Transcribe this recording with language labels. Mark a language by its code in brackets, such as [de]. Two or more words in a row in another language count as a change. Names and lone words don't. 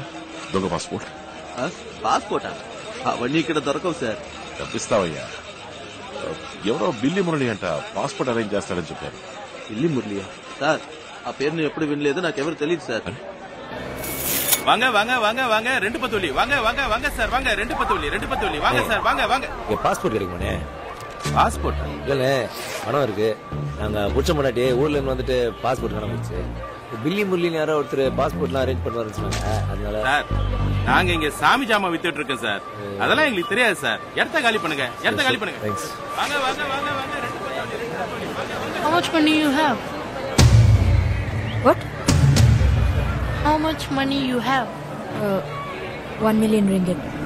[te] దొంగ పాస్పోర్ట్. పాస్పోర్టా? అవన్నీ ఇక్కడ దొరకవు సార్. తప్పిస్తావయ్యా. ఎవరో బిల్లి మురళి అంట పాస్పోర్ట్ అరేంజ్ చేస్తాడని చెప్పారు. బిల్లి మురళియా? సార్ ఆ పేరు నేను ఎప్పుడు వినలేదు, నాకెవరు తెలియదు సార్. [ta] வாங்க வாங்க வாங்க வாங்க 2 பத்தூலி வாங்க வாங்க வாங்க சார் வாங்க 2 பத்தூலி வாங்க சார் வாங்க வாங்க. பாஸ்போர்ட் கிடைக்குமானே? பாஸ்போர்ட் இல்ல பணம் இருக்கு. நாங்க புடிச்ச முன்னாடி ஊர்ல இருந்து வந்துட்டு பாஸ்போர்ட் காணாமச்சு. பில்லி முரளின்னு யாரோ ஒருத்தர் பாஸ்போர்ட்லாம் அரேஞ்ச் பண்ணுவாருன்னு சொன்னாங்க. அதனால சார் நாங்க இங்க சாமி ஜாமா வித்துட்டு இருக்கோம் சார். அதெல்லாம் எங்களுக்கு தெரியாது சார். இடத்த காலி பண்ணுங்க, இடத்த காலி பண்ணுங்க. வாங்க வாங்க வாங்க வாங்க 2 பத்தூலி. [en] How much money you have? What? How much money you have? 1 million ringgit.